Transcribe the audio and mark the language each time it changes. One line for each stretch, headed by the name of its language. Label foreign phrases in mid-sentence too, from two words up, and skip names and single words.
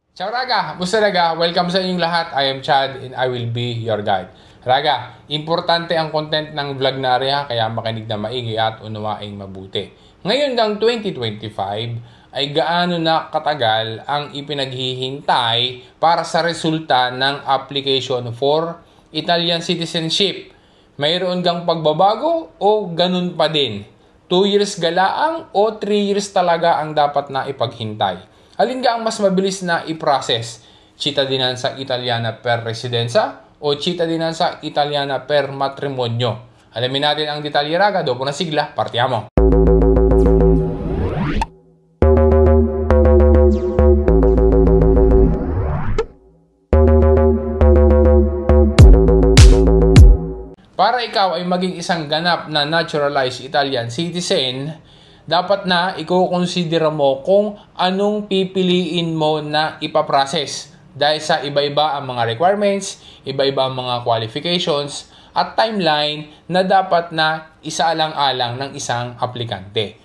Filipino: Ciao Raga! Musta Raga? Welcome sa inyong lahat.
English: I am Chad and I will be your guide.
Filipino: Raga, importante ang content ng vlog na area kaya makinig na maigi at unawaing mabuti. Ngayon ng 2025 ay gaano na katagal ang ipinaghihintay para sa resulta ng
English: application for Italian citizenship.
Filipino: Mayroon kang pagbabago o ganun pa din? 2 years galaang o 3 years talaga ang dapat na ipaghintay? Alin ka ang mas mabilis na i-process?
Italian: Cittadinanza Italiana per residenza o Cittadinanza Italiana per matrimonio?
Filipino: Alamin natin ang detalye Raga,
Italian: dopo na sigla, partiamo!
Filipino: Para ikaw ay maging isang ganap na
English: naturalized Italian
Filipino: citizen, dapat na i-consider mo kung anong pipiliin mo na ipaprocess dahil sa iba-iba ang mga requirements, iba-iba ang mga qualifications at timeline na dapat na isaalang-alang ng isang aplikante.